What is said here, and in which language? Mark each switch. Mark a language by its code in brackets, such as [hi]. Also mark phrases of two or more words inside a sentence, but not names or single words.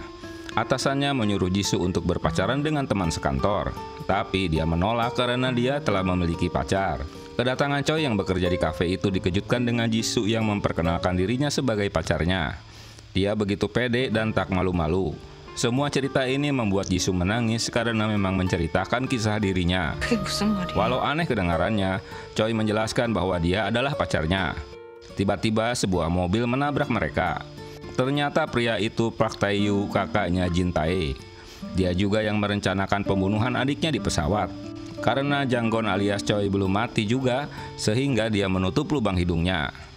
[id] Atasannya menyuruh Jisoo untuk berpacaran dengan teman sekantor, tapi dia menolak karena dia telah memiliki pacar. Kedatangan Choi yang bekerja di kafe itu dikejutkan dengan Jisoo yang memperkenalkan dirinya sebagai pacarnya. Dia begitu pede dan tak malu-malu. Semua cerita ini membuat Jisoo menangis karena memang menceritakan kisah dirinya. [ko] 그게 무슨 말이야? [id] Walau aneh kedengarannya, Choi menjelaskan bahwa dia adalah pacarnya. Tiba-tiba sebuah mobil menabrak mereka. Ternyata pria itu Park Tae-yu, kakaknya Jin Tae. Dia juga yang merencanakan pembunuhan adiknya di pesawat. Karena Janggon alias Choi belum mati juga, sehingga dia menutup lubang hidungnya.